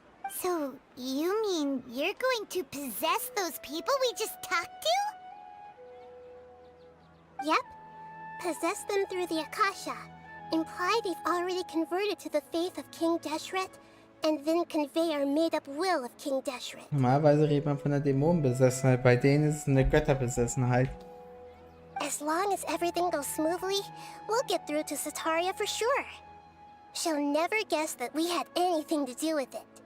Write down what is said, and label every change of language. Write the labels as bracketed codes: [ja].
[en] So you mean you're going to possess those people we just talked to? Yep. Possess them through the Akasha. Imply they've already converted to the faith of King Deshret, and then convey our made-up will of King Deshret. [de] Normalerweise redet man von der Dämonenbesessenheit, bei denen ist es eine Götterbesessenheit. [en] As long as everything goes smoothly, we'll get through to Sataria for sure. She'll never guess that we had anything to do with it.